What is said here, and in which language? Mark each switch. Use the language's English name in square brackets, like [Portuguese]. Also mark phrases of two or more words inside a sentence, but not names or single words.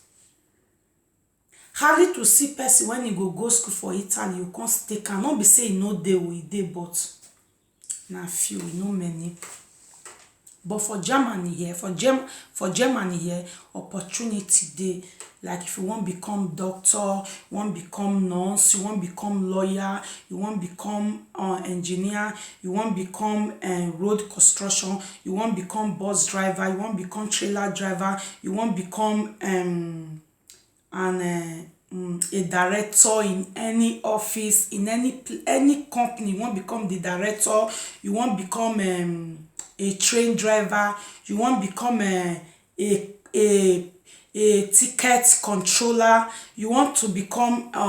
[Nigerian Pidgin] Hardly to see person when e go school for Italy, you come take am. No be say e no dey, e dey, but na few, no many. But for Germany here, for Germany here, opportunity dey. Like if you want become doctor, you want become nurse, you want become lawyer, you want become engineer, you want become road construction, you want become bus driver, you want become trailer driver, you want become a director in any office, in any company, you want become the director, you want become a train driver, you want become a ticket controller, you want to become